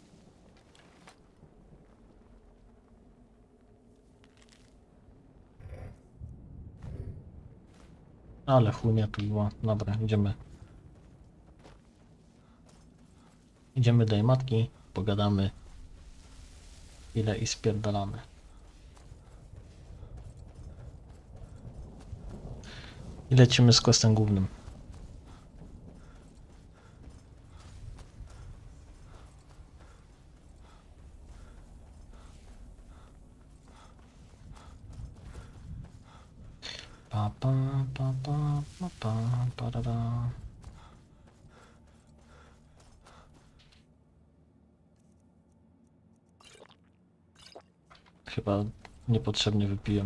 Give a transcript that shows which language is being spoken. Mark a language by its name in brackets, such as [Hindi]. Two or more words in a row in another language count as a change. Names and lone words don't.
[Polish] Ale chujnia tu była. Dobra, idziemy. Idziemy do jej matki, pogadamy chwilę i spierdalamy. I lecimy z questem głównym. Pa pa pa pa pa pa pa da da. Chyba niepotrzebnie wypiłem.